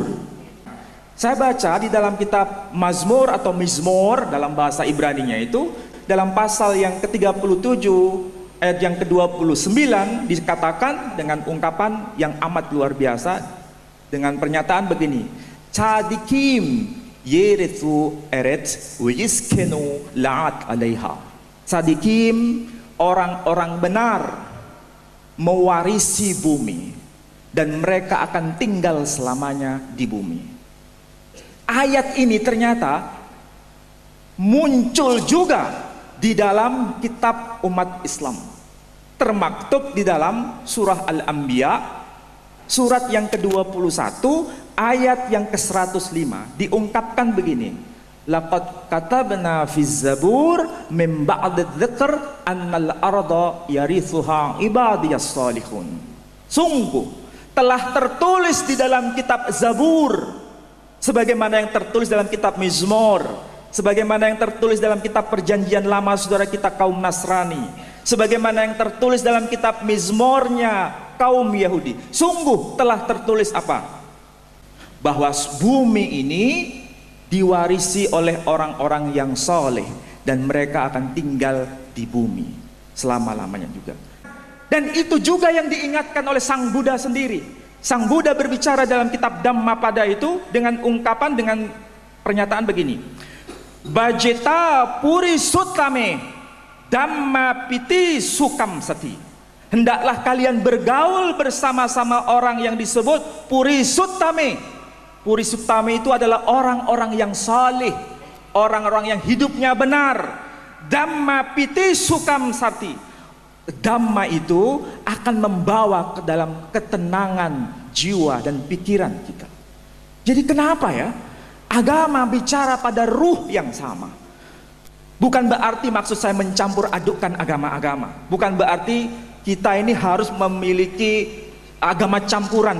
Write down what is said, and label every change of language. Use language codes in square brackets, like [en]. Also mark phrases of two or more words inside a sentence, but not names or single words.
[id] Saya baca di dalam kitab Mazmur atau Mizmor dalam bahasa Ibraninya itu, dalam pasal yang ke-37 ayat yang ke-29 dikatakan dengan ungkapan yang amat luar biasa dengan pernyataan begini, [he] צדיקים יירשו ארץ וישכנו לעד עליה. [id] Tzadikim, orang-orang benar, mewarisi bumi dan mereka akan tinggal selamanya di bumi. Ayat ini ternyata muncul juga di dalam kitab umat Islam, termaktub di dalam surah Al-Anbiya, surat yang ke-21 ayat yang ke-105, diungkapkan begini, [ar] لقد كتبنا في الزبور من بعد الذكر أن الأرض يرثها عبادي الصالحون. [id] Sungguh telah tertulis di dalam kitab Zabur, sebagaimana yang tertulis dalam kitab Mizmor, sebagaimana yang tertulis dalam kitab Perjanjian Lama saudara kita kaum Nasrani, sebagaimana yang tertulis dalam kitab Mizmornya kaum Yahudi. Sungguh telah tertulis apa? Bahwa bumi ini diwarisi oleh orang-orang yang soleh dan mereka akan tinggal di bumi selama-lamanya juga. Dan itu juga yang diingatkan oleh Sang Buddha sendiri. Sang Buddha berbicara dalam kitab Dhammapada itu dengan ungkapan, dengan pernyataan begini, [pi] Bajeta puri sutame Dhamma piti sukam sati. [id] Hendaklah kalian bergaul bersama-sama orang yang disebut [pi] puri sutame. Puri sutame [id] itu adalah orang-orang yang saleh, orang-orang yang hidupnya benar. [pi] Dhamma piti sukam sati. [id] Dhamma itu akan membawa ke dalam ketenangan jiwa dan pikiran kita. Jadi kenapa ya agama bicara pada ruh yang sama? Bukan berarti maksud saya mencampur adukkan agama-agama. Bukan berarti kita ini harus memiliki agama campuran.